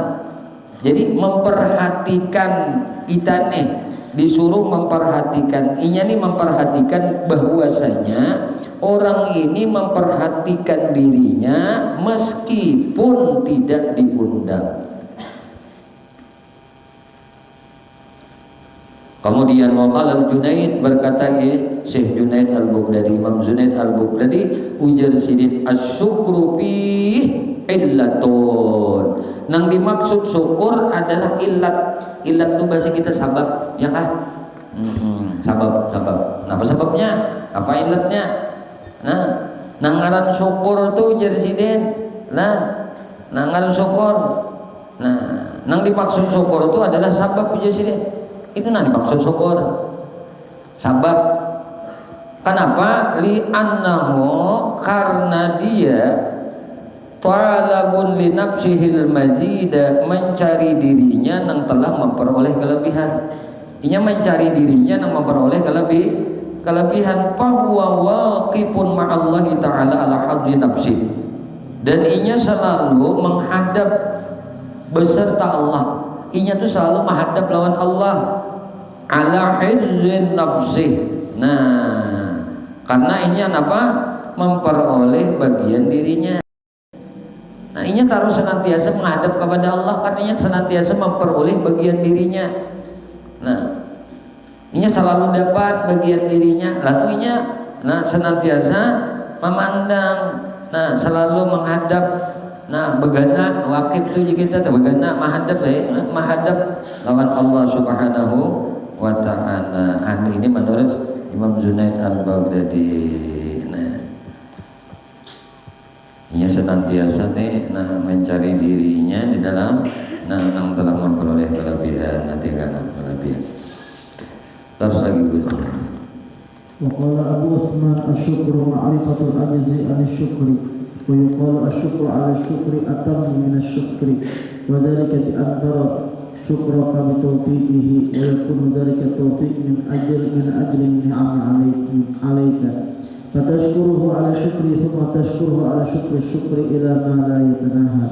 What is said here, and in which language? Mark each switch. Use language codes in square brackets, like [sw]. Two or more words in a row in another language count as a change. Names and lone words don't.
[id] Jadi memperhatikan kita nih, disuruh memperhatikan, memperhatikan bahwasanya orang ini memperhatikan dirinya meskipun tidak diundang. Kemudian waqala Junaid, berkata Syekh Junaid Al-Baghdadi, Imam Junaid Al-Baghdadi, [bjn] ujar sidin [ar] الشكر في علة. [bjn] Nang dimaksud syukur adalah illat. Illat itu bahasa kita sabab, ya kah? Sabab. Apa sebabnya? Apa illatnya? Nah, nangaran syukur tuh ujar sidin. Nah, nangaran syukur. Nah, nang dimaksud syukur itu adalah sabab ujar sidin. Itu nanti maksud syukur, sabab. [ar] Kenapa? Li'annahu, [id] karena dia [ar] طالب لنفسه المزيد, [id] mencari dirinya yang telah memperoleh kelebihan. [bjn] Inya mencari dirinya yang memperoleh kelebihan. [ar] فهو واقف مع الله تعالى على حظ نفسه, [bjn] dan inya selalu menghadap beserta Allah. Inya tuh selalu menghadap lawan Allah [ar] على حظ نفسه. [bjn] Nah, karena inya apa? Memperoleh bagian dirinya. Nah, inya harus senantiasa menghadap kepada Allah karena inya senantiasa memperoleh bagian dirinya. Nah, inya selalu dapat bagian dirinya, lalu inya senantiasa memandang, selalu menghadap, begana wakif itu kita begana menghadap lawan Allah Subhanahu wa ta'ala. [id] Ini menurut Imam Junaid Al-Baghdadi. Ia senantiasa mencari dirinya di dalam yang telah memperoleh kelebihan, nanti karena kelebihan. Terus lagi guru. [ar] وقال أبو عثمان الشكر معرفة العجز عن الشكر ويقال الشكر على الشكر أتم من الشكر وذلك بأن ترى شكرك بتوفيقه ويكون ذلك التوفيق من أجل النعم عليك فتشكره على شكره ثم تشكره على شكر الشكر إلى ما لا يتناهى.